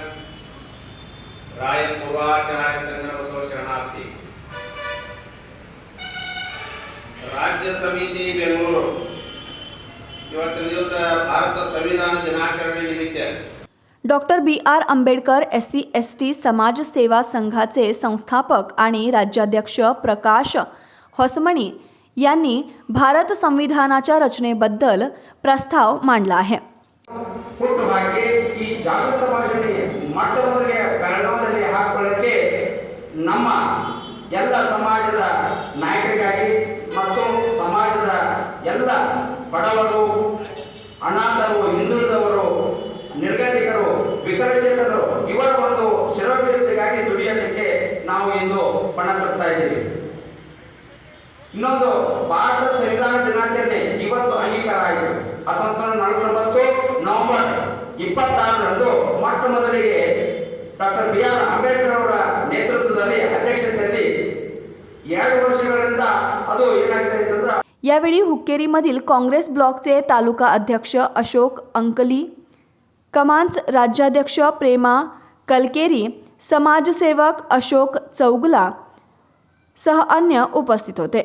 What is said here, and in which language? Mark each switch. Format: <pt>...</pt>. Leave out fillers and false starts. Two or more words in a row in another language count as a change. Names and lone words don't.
<kn>ರಾಯ ಪೂರ್ವಾಚಾರ್ಯ ಸಂಗನ ಬಸವ ಶರಣಾರ್ಥಿ ರಾಜ್ಯ ಸಮಿತಿ ಬೆಂಗಳೂರು ಇವತ್ತಿನ ದಿವಸ ಭಾರತ ಸಂವಿಧಾನ ದಿನಾಚರಣೆ ನಿಮಿತ್ತ</kn> <mr>डॉक्टर BR आंबेडकर SC/ST समाज सेवा संघाचे संस्थापक आणि राज्याध्यक्ष प्रकाश होसमणी यांनी भारत संविधानाच्या रचनेबद्दल प्रस्ताव मांडला आहे.</mr> <kn>ಹುಟ್ಟುಹಾಕಿ ಈ ಜಾಗೃತ ಸಮಾಜದಲ್ಲಿ ಮೊಟ್ಟಮೊದಲಿಗೆ ಬೆಳಗಾವಿಯಲ್ಲಿ ಹಾಕೊಳ್ಳಕ್ಕೆ ನಮ್ಮ ಎಲ್ಲ ಸಮಾಜದ ನಾಯಕರಿಗಾಗಿ ಮತ್ತು ಸಮಾಜದ ಎಲ್ಲ ಬಡವರು, ಅನಾಥರು, ಹಿಂದುಳಿದವರು, ನಿರ್ಗತಿಕರು, ವಿಕಲಚೇತನರು ಇವರ ಒಂದು ಶಿರೋಭಿವೃದ್ಧಿಗಾಗಿ ದುಡಿಯಲಿಕ್ಕೆ ನಾವು ಇಂದು ಪಣ ತೊಡ್ತಾ ಇದ್ದೀವಿ. ಇನ್ನೊಂದು ಭಾರತ ಸಂವಿಧಾನ ದಿನಾಚರಣೆ ಇವತ್ತು ಅಂಗೀಕಾರ ಆಯಿತು. 1949 ನವೆಂಬರ್ 26ರಂದು ಮೊಟ್ಟ ಮೊದಲಿಗೆ ಡಾಕ್ಟರ್ BR ಆಂಬೇಡ್ಕರ್ ಅವರ ನೇತೃತ್ವದಲ್ಲಿ ಅಧ್ಯಕ್ಷತೆಯಲ್ಲಿ</kn> <mr>यावेळी हुक्केरीमधील काँग्रेस ब्लॉकचे तालुका अध्यक्ष अशोक अंकली, कमांच राज्याध्यक्ष प्रेमा कलकेरी, समाजसेवक अशोक चौगुला सह अन्य उपस्थित होते.</mr>